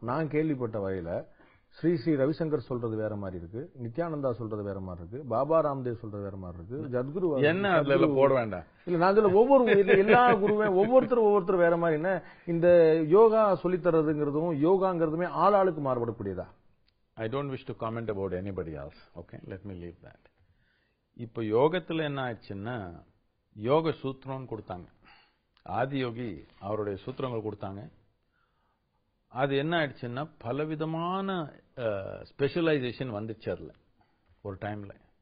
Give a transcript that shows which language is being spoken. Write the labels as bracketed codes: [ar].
[ta] நான் கேள்விப்பட்ட வகையில ஸ்ரீ ரவிசங்கர் சொல்றது வேற மாதிரி இருக்கு, நித்யானந்தா சொல்றது வேற மாதிரி இருக்கு, பாபா ராம்தேவ் சொல்றது வேற மாதிரி இருக்கு, ஜத்குரு என்ன அதுல போட வேண்டாம். இல்ல நான் இதுல எல்லா குருவே ஒவ்வொருத்தர் வேற மாதிரி. என்ன இந்த யோகா சொல்லித்தரதுங்கிறதும் யோகாங்கிறதுமே ஆளாளுக்கு மாறுபடக்கூடியதா? [en] I don't wish to comment about anybody else. Okay, let me leave that. [ta] இப்போ யோகத்துல என்ன ஆச்சுன்னா, யோக சூத்திரம் கொடுத்தாங்க. ஆதியோகி அவருடைய சூத்திரங்கள் கொடுத்தாங்க. அது என்ன ஆயிடுச்சுன்னா பலவிதமான ஸ்பெஷலைசேஷன் வந்துச்சு அதுல ஒரு டைம்ல.